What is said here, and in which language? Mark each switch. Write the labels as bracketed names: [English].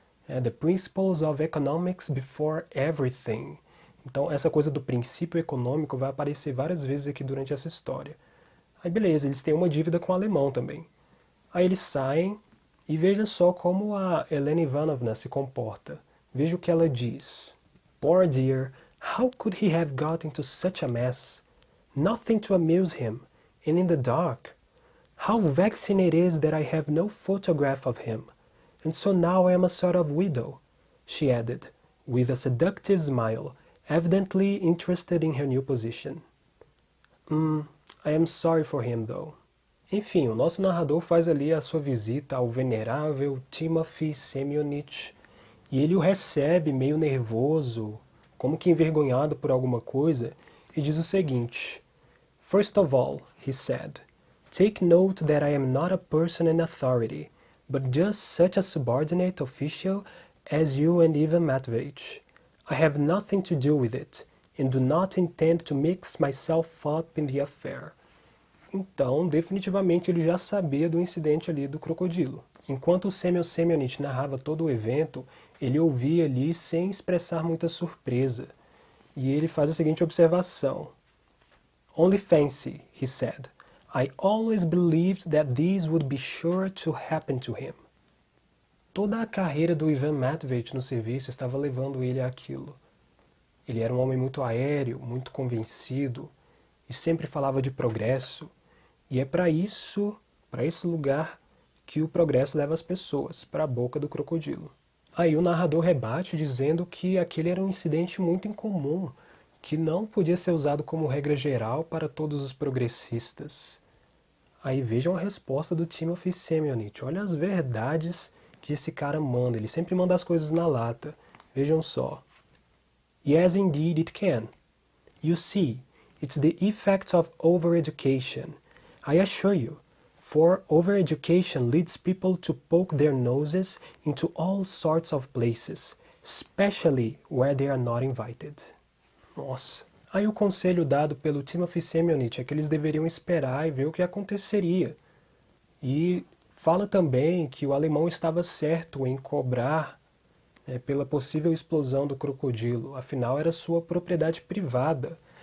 [English] The Principles of Economics Before Everything. [Portuguese] Então, essa coisa do princípio econômico vai aparecer várias vezes aqui durante essa história. Aí, beleza, eles têm uma dívida com o alemão também. Aí eles saem e veja só como a Elena Ivanovna se comporta. Veja o que ela diz. [English] Poor dear, how could he have got into such a mess? Nothing to amuse him, and in the dark. How vexing it is that I have no photograph of him. And so now I am a sort of widow, she added, with a seductive smile, evidently interested in her new position. I am sorry for him, though. [Portuguese] Enfim, o nosso narrador faz ali a sua visita ao venerável Timofey Semyonich e ele o recebe meio nervoso, como que envergonhado por alguma coisa, e diz o seguinte: [English] First of all, he said, take note that I am not a person in authority, but just such a subordinate official as you and Ivan Matveyevich. I have nothing to do with it, and do not intend to mix myself up in the affair. [Portuguese] Então, definitivamente ele já sabia do incidente ali do crocodilo. Enquanto o Semyon Semyonich narrava todo o evento, ele ouvia ali sem expressar muita surpresa. E ele faz a seguinte observação. [English] Only fancy, he said. I always believed that this would be sure to happen to him. [Portuguese] Toda a carreira do Ivan Matveyevich no serviço estava levando ele àquilo. Ele era um homem muito aéreo, muito convencido, e sempre falava de progresso. E é para isso, para esse lugar, que o progresso leva as pessoas, para a boca do crocodilo. Aí o narrador rebate dizendo que aquele era um incidente muito incomum, que não podia ser usado como regra geral para todos os progressistas. Aí vejam a resposta do Timofey Semyonich. Olha as verdades que esse cara manda. Ele sempre manda as coisas na lata. Vejam só. [English] Yes, indeed it can. You see, it's the effect of overeducation. I assure you, for overeducation leads people to poke their noses into all sorts of places, especially where they are not invited. [Portuguese] Nossa. Aí o conselho dado pelo Timofey Semyonich é que eles deveriam esperar e ver o que aconteceria. E fala também que o alemão estava certo em cobrar pela possível explosão do crocodilo, afinal era sua propriedade privada.